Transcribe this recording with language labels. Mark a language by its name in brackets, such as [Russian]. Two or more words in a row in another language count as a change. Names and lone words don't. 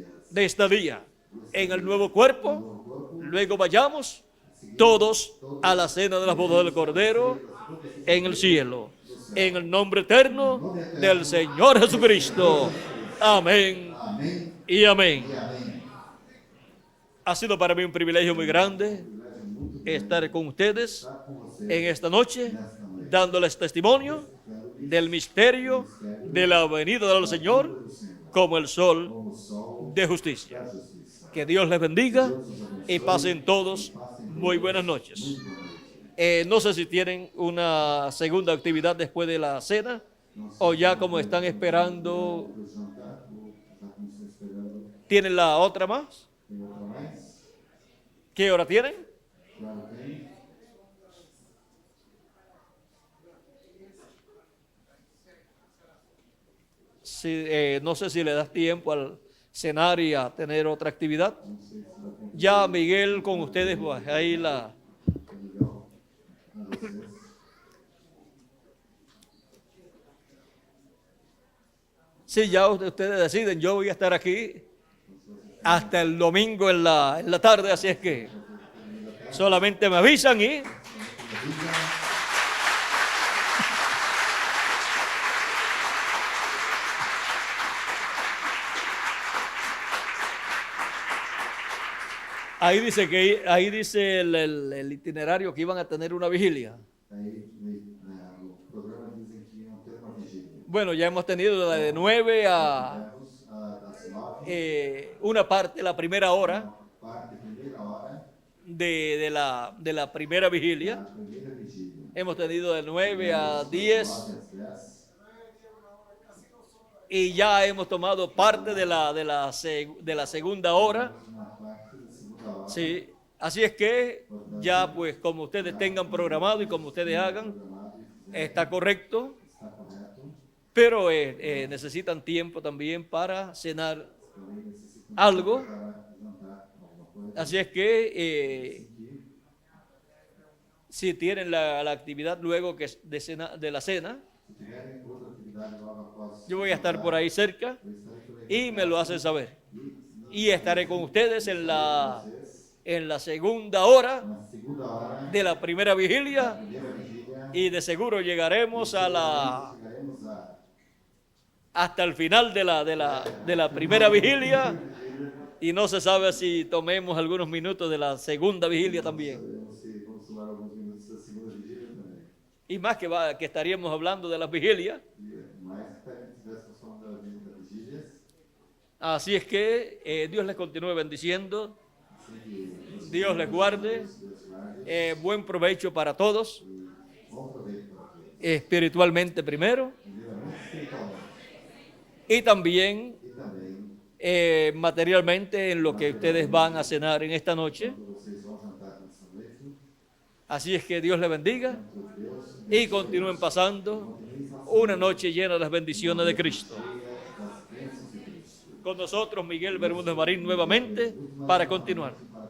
[Spanish] de estadía en el nuevo cuerpo, luego vayamos todos a la cena de las bodas del Cordero en el cielo, en el nombre eterno del Señor Jesucristo. Amén [Portuguese] Amém [Spanish] y amén. [Portuguese] e amém. [Spanish] Ha sido para mí un privilegio muy grande estar con ustedes [Portuguese] Estar com você [Spanish] en esta noche, [Portuguese] nesta noite. [Spanish] dándoles testimonio del misterio de la venida del Señor [Portuguese] do Senhor. [Spanish] como el sol [Portuguese] como o sol [Spanish] de justicia. [Portuguese] da justiça. [Spanish] Que Dios les bendiga y pasen todos muy buenas noches. No sé si tienen una segunda actividad después de la cena o ya como están esperando, [Portuguese] Para o jantar, ou já como estão esperando, [Spanish] ¿tienen la otra más? [Portuguese] tem outra mais? [Spanish] ¿Qué hora tienen? [Portuguese] Claro, tem. [Spanish] Si, no sé si le das tiempo al cenar y a tener otra actividad. [Portuguese] Não sei se dá tempo [Spanish] Ya Miguel con ustedes, pues, ahí la... [Portuguese] de legal com vocês. [Spanish] Sí, ya ustedes deciden, yo voy a estar aquí hasta el domingo en la tarde, así es que solamente me avisan y ahí dice el itinerario que iban a tener una vigilia. [Portuguese] Aí, no programa dizem que iam ter uma vigília. [Spanish] Bueno, ya hemos tenido de 9 a [Portuguese] Das 9, [Spanish] una parte, la primera hora [Portuguese] parte, primeira hora, [Spanish] de la primera vigilia. [Portuguese] a primeira vigília. [Spanish] Hemos tenido de 9 a 10 [Portuguese] 9 às 10, [Spanish] y ya hemos tomado parte de la segunda hora. [Portuguese] uma parte da segunda hora. [Spanish] Sí, así es que ya pues como ustedes tengan programado y como ustedes hagan, [Portuguese] Programado e [Spanish] está correcto, [Portuguese] está correto. [Spanish] pero necesitan tiempo también para cenar [Portuguese] Também necessita [Spanish] algo. [Portuguese] para jantar alguma coisa. [Spanish] Así es que [Portuguese] Que [Spanish] si tienen la actividad luego que es de la cena, [Portuguese] se tiverem outra atividade logo após, [Spanish] yo voy a estar por ahí cerca [Portuguese] eu estarei por aí. [Spanish] y me lo hacen saber. Y estaré con ustedes en la segunda hora [Portuguese] Na segunda hora, [Spanish] de la primera vigilia [Portuguese] primeira vigília, [Spanish] y de seguro llegaremos [Portuguese] chegaremos [Spanish] hasta el final de la primera vigilia y no se sabe si tomemos algunos minutos de la segunda vigilia también. [Portuguese] sabemos se vamos tomar alguns minutos da segunda vigília também. [Spanish] Y más que estaríamos hablando de las vigilias. [Portuguese] E mais que estivéssemos falando das vigílias, [Spanish] Así es que Dios les continúe bendiciendo, Dios les guarde, [Portuguese] Deus guarde, [Spanish] buen provecho para todos, [Portuguese] bom proveito para todos. [Spanish] espiritualmente primero [Portuguese] Primeiramente, espiritualmente, [Spanish] y también [Portuguese] e também, [Spanish] materialmente en lo que ustedes van a cenar en esta noche. [Portuguese] quando vocês vão jantar nessa noite, [Spanish] Así es que Dios les bendiga [Portuguese] que Deus [Spanish] y continúen pasando una noche llena de las bendiciones de Cristo. [Portuguese] das bênçãos de Cristo. [Spanish] Con nosotros Miguel Bermúdez Marín nuevamente para continuar.